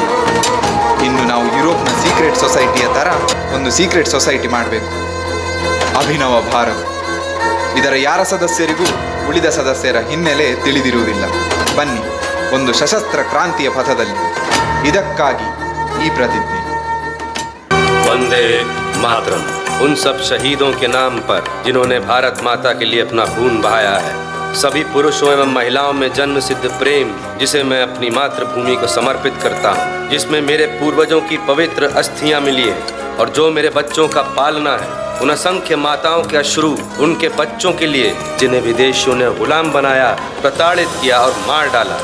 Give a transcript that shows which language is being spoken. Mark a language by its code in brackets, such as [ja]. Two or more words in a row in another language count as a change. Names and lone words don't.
[kn] ಇನ್ನು ನಾವು ಯುರೋಪ್ನ ಸೀಕ್ರೆಟ್ ಸೊಸೈಟಿಯ ಥರ ಒಂದು ಸೀಕ್ರೆಟ್ ಸೊಸೈಟಿ ಮಾಡಬೇಕು. ಅಭಿನವ ಭಾರತ. ಇದರ ಯಾರ ಸದಸ್ಯರಿಗೂ ಉಳಿದ ಸದಸ್ಯರ ಹಿನ್ನೆಲೆ ತಿಳಿದಿರುವುದಿಲ್ಲ. ಬನ್ನಿ, ಒಂದು ಸಶಸ್ತ್ರ ಕ್ರಾಂತಿಯ ಪಥದಲ್ಲಿ. ಇದಕ್ಕಾಗಿ ಈ ಪ್ರತಿಜ್ಞೆ. [hi] वंदे मातरम। उन सब शहीदों के नाम पर जिन्होंने भारत माता के लिए अपना खून बहाया है, सभी पुरुषों एवं महिलाओं में जन्म सिद्ध प्रेम जिसे मैं अपनी मातृभूमि को समर्पित करता हूँ, जिसमें मेरे पूर्वजों की पवित्र अस्थियाँ मिली हैं और जो मेरे बच्चों का पालना है, उन असंख्य माताओं के अश्रु उनके बच्चों के लिए जिन्हें विदेशियों ने गुलाम बनाया, प्रताड़ित किया और मार डाला।